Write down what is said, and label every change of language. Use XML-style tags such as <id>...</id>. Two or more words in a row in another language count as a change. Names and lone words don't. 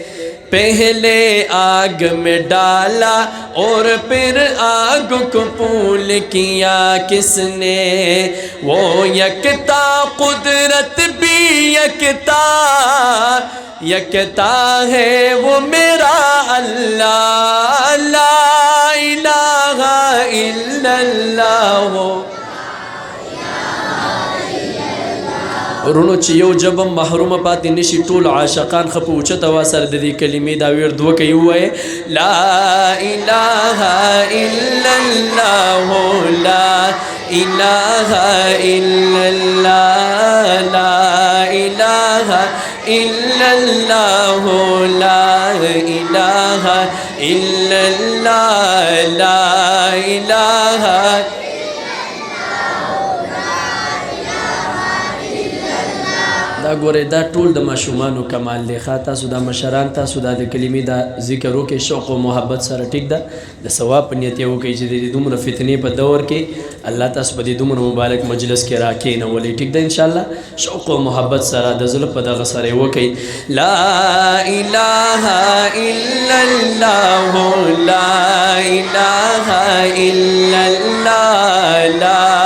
<ur>پہلے آگ میں ڈالا اور پھر آگ کو پھول کیا کس نے؟ وہ یکتا قدرت بھی یکتا، یکتا ہے وہ میرا اللہ،</ur> <ar>لا الہ الا اللہ.</ar> <ps>رونو چې یو جبم محروم پاتې نشي ټول عاشقان خپو اوچت اواز سره د دې کلمې دا ورد وکړي ووایي</ps> <ar>لا الہ الا اللہ، لا الہ الا اللہ، لا الہ الا اللہ، لا الہ الا اللہ، لا الہ.</ar> <ps>دا ګوره دا ټول د ماشومانو کمال دی. ښه تاسو دا مشران تاسو دا د کلمې دا ذکر وکړئ شوق او محبت سره، ټیک ده، د ثواب په نیت یې وکړئ چې د دومره فتنې په دور کې الله تاسو په دې دومره مبارک مجلس کې راکښېنولئ، ټیک ده انشاءالله. شوق او محبت سره د زړه په دغه سره یې وکړئ.</ps> <ar>لا الہ الا اللہ، لا الہ الا اللہ، لا</ar>